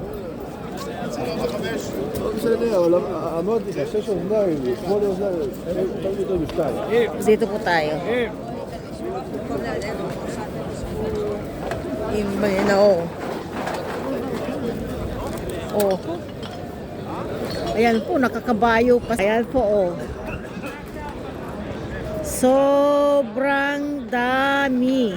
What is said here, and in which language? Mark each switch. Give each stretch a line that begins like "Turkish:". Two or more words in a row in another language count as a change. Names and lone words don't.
Hebrew: לא משנה, אבל אמרתי לך, 6 אוזניים, 8 אוזניים, תמיד יותר בשתיים.
Filipino: Dito po tayo. Oh. Ayan po, nakakabayo pa. Ayan po, oh. Sobrang dami.